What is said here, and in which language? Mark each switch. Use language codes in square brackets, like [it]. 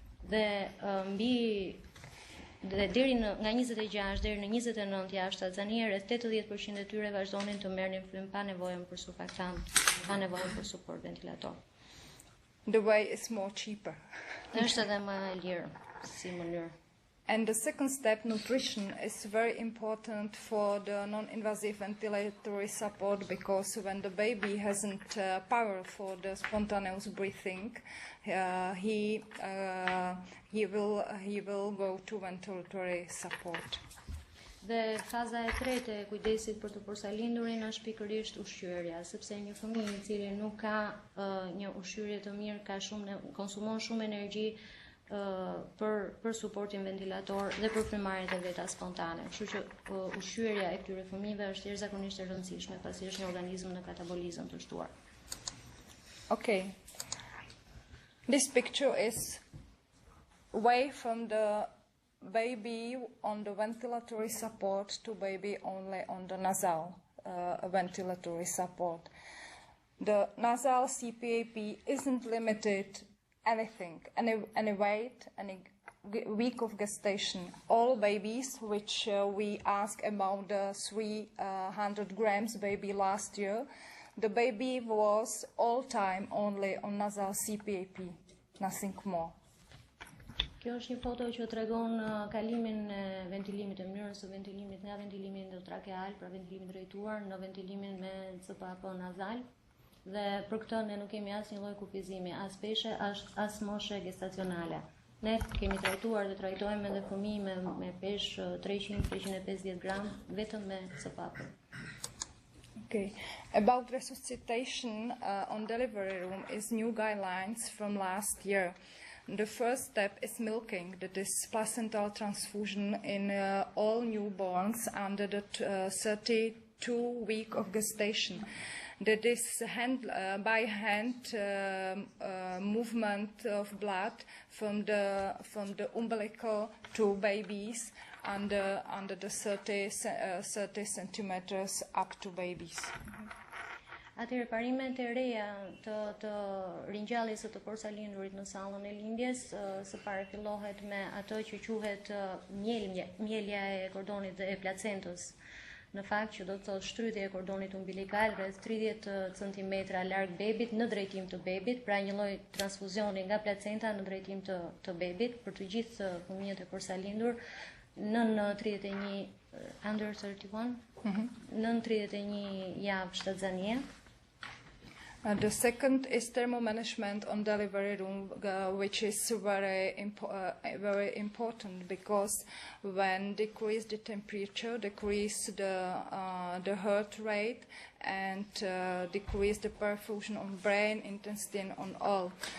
[sq] Dhe Dhe deri nga 26 deri në 29 javë shtatzanie, rreth 80% e tyre vazhdonin të merrnin frym pa nevojën për surfaktant, pa nevojën për suport ventilator. [en] The way is more cheaper. [sq] Është edhe më e lirë si mënyrë. [en] And the second step, nutrition, is very important for the non-invasive ventilatory support, because when the baby hasn't power for the spontaneous breathing, he will go to ventilatory support. [sq] Dhe faza e tretë e kujdesit për të porsalindurin është pikërisht ushqyerja, sepse një fëmijë i cili nuk ka një ushqyerje të mirë konsumon shumë energji për suportin ventilator dhe për frymarrjet e veta spontane. Kështu që ushqyerja e këtyre fëmijëve është jashtëzakonisht e rëndësishme, pasi është një organizëm në katabolizëm të shtuar. [en] Okay. This picture is away from the baby on the ventilatory support to baby only on the nasal ventilatory support. The nasal CPAP isn't limited anything, any weight, any week of gestation. All babies, which we asked about the 300 grams baby last year, the baby was all time only on nasal CPAP, nothing more. [sq] Kjo është një foto që tregon kalimin e ventilimit, e mënyrës së ventilimit nga ventilimi endotrakeal, pra ventilimi drejtuar, në ventilimin me CPAP nasal. Dhe për këtë ne nuk kemi asnjë lloj kufizimi, as peshe, as moshe gestacionale. Ne kemi trajtuar dhe trajtojmë edhe fëmijë me peshë 300-350 gram vetëm me CPAP. [en] Okay. About resuscitation on delivery room is new guidelines from last year. The first step is milking, that is placental transfusion in all newborns under the 32 week of gestation. That is by hand movement of blood from the umbilical to babies under the 30 centimeters up to babies. [sq] Atëherë parimet e reja të ringjalljes së të porsalindurit në sallën e lindjes së pari fillohet me ato që quhet mjelja e kordonit dhe e placentës. Në fakt që do të thotë shtrydhje e kordonit umbilikal rreth 30 cm larg bebit në drejtim të bebit, pra një lloj transfuzioni nga placenta në drejtim të bebit për të gjithë fëmijët e porsalindur nën 31 [en] under 31 [sq] nën 31 javë shtatzanie. [en] The second is thermomanagement on delivery room, which is very important because when decrease the temperature, decrease the heart rate, and decrease the perfusion on brain, intestine, on all.